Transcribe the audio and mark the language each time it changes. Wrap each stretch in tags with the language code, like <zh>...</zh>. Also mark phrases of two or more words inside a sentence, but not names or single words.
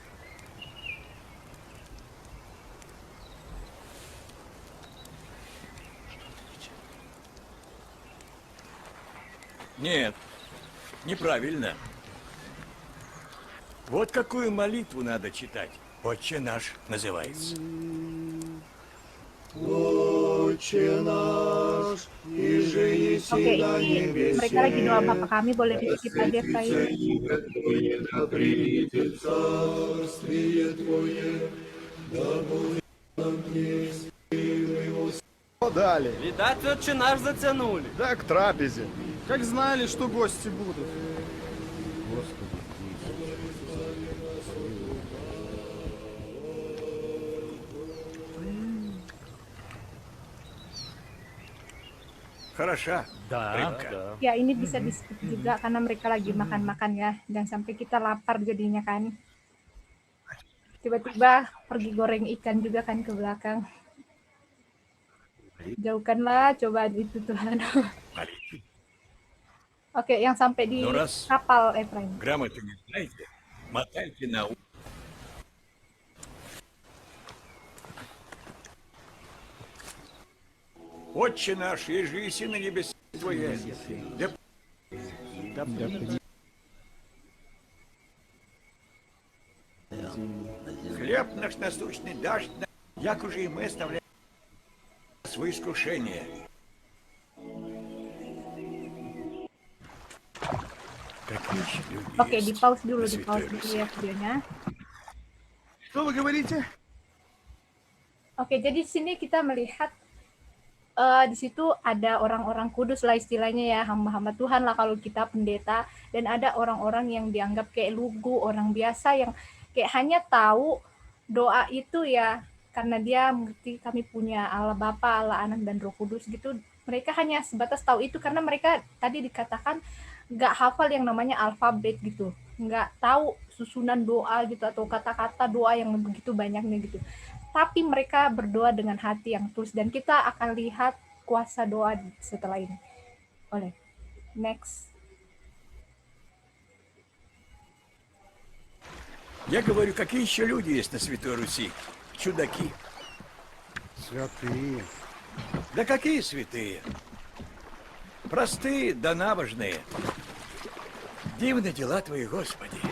<ru>Нет, неправильно. Вот какую молитву надо читать. «Отче наш» называется.</ru> <id>Oke, ini mereka lagi doa Bapa kami, boleh di skip aja saya.</id> <ru>Подали. Видать, отче наш затянули. Да, к трапезе. Как знали, что гости будут. Хороша. Да, рыбка. да.</ru> <id>Ya, ini bisa di skip juga karena mereka lagi makan-makan ya. Jangan sampai kita lapar jadinya kan. Tiba-tiba pergi goreng ikan juga kan ke belakang. Jauhkanlah cobaan itu Tuhan.</id> <ru>Молитвы.</ru> <id>Oke, yang sampai di</id> <ru>Ну, раз</ru> <id>kapal Efraim.</id> <ru>грамоту не знаете, мотайте на ус. Отче наш, еже еси на небесе Твое, да хлеб наш насущный дашь нам, як уже и мы оставляем свои искушения. Какие еще люди</ru> <id>Oke,</id> <ru>есть</ru> <id>di pause dulu,</id> <ru>на</ru> <id>di</id> <ru>Святой</ru> <id>pause dulu</id> <ru>Руси?</ru> <id>ya videonya.</id> <ru>Что вы говорите?</ru> <id>Oke, jadi di sini kita melihat di situ ada orang-orang kudus lah istilahnya ya, hamba-hamba Tuhan lah kalau kita pendeta, dan ada orang-orang yang dianggap kayak lugu, orang biasa yang kayak hanya tahu doa itu ya karena dia mengerti kami punya Allah Bapa, Allah Anak dan Roh Kudus gitu. Mereka hanya sebatas tahu itu karena mereka tadi dikatakan nggak hafal yang namanya alfabet gitu, nggak tahu susunan doa gitu atau kata-kata doa yang begitu banyaknya gitu. Tapi mereka berdoa dengan hati yang tulus dan kita akan lihat kuasa doa setelah ini. Oleh next.</id> <ru>Я говорю, какие еще люди есть на Святой Руси? Чудаки. Святые. Да какие святые? Простые да набожные. Дивны дела Твои, Господи.</ru>